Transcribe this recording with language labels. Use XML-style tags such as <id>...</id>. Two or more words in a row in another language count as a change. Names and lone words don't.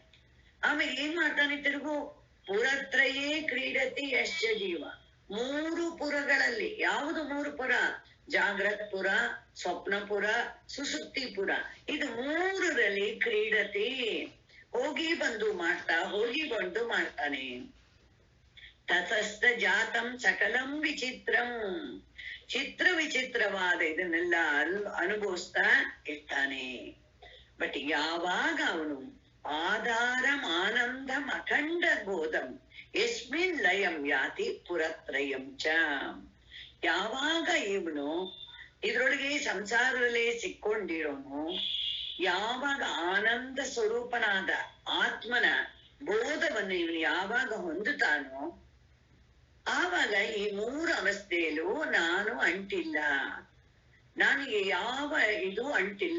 <kn>ಆಮೇಲೆ ಏನ್ ಮಾಡ್ತಾನೆ, ತಿರುಗು</kn> <sa>ಪುರತ್ರಯೇ ಕ್ರೀಡತಿ ಯಶ್ಚ ಜೀವ,</sa> <kn>ಮೂರು ಪುರಗಳಲ್ಲಿ, ಯಾವುದು ಮೂರು ಪುರ, ಜಾಗ್ರತ್ ಪುರ, ಸ್ವಪ್ನಪುರ, ಸುಷುಪ್ತಿ ಪುರ, ಇದು ಮೂರರಲ್ಲಿ ಕ್ರೀಡತಿ, ಹೋಗಿ ಬಂದು ಮಾಡ್ತಾನೆ.</kn> <sa>ತತಸ್ಥ ಜಾತಂ ಸಕಲಂ ವಿಚಿತ್ರಂ,</sa> <kn>ಚಿತ್ರ ವಿಚಿತ್ರವಾದ ಇದನ್ನೆಲ್ಲ ಅನುಭವಿಸ್ತಾ ಇರ್ತಾನೆ. ಬಟ್ ಯಾವಾಗ ಅವನು</kn> <sa>ಆಧಾರಂ ಆನಂದಂ ಅಖಂಡ ಬೋಧಂ ಯಸ್ಮಿನ್ ಲಯಂ ಯಾತಿ ಪುರತ್ರಯಂ ಚ,</sa> <kn>ಯಾವಾಗ ಇವನು ಇದ್ರೊಳಗೆ ಸಂಸಾರದಲ್ಲೇ ಸಿಕ್ಕೊಂಡಿರೋನು, ಯಾವಾಗ ಆನಂದ ಸ್ವರೂಪನಾದ ಆತ್ಮನ ಬೋಧವನ್ನು ಇವನು ಯಾವಾಗ ಹೊಂದುತ್ತಾನೋ ಆವಾಗ ಈ ಮೂರು ಅವಸ್ಥೆಯಲ್ಲೂ ನಾನು ಅಂಟಿಲ್ಲ, ನನಗೆ ಯಾವ ಇದು ಅಂಟಿಲ್ಲ.</kn>